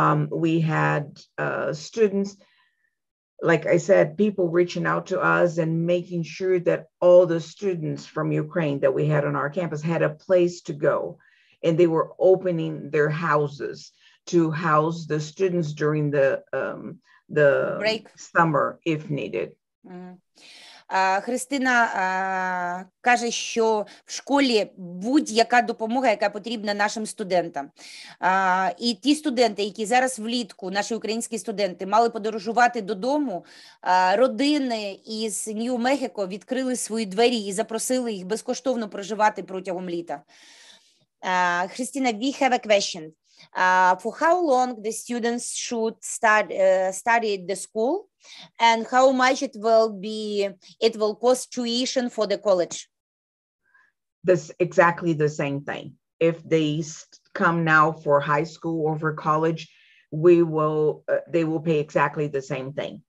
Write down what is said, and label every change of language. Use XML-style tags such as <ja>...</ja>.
<en>We had students, like I said, people reaching out to us and making sure that all the students from Ukraine that we had on our campus had a place to go. And they were opening their houses to house the students during the break, summer if needed.</en> <uk>Христина каже, що в школі будь-яка допомога, яка потрібна нашим студентам. І ті студенти, які зараз влітку, наші українські студенти, мали подорожувати додому, родини із Нью-Мехіко відкрили свої двері і запросили їх безкоштовно проживати протягом літа.</uk> <en>Христина, we have a question. For how long the students should study at the school, and how much it will cost tuition for the college? This exactly the same thing. If they come now for high school or for college, they will pay exactly the same thing.</en>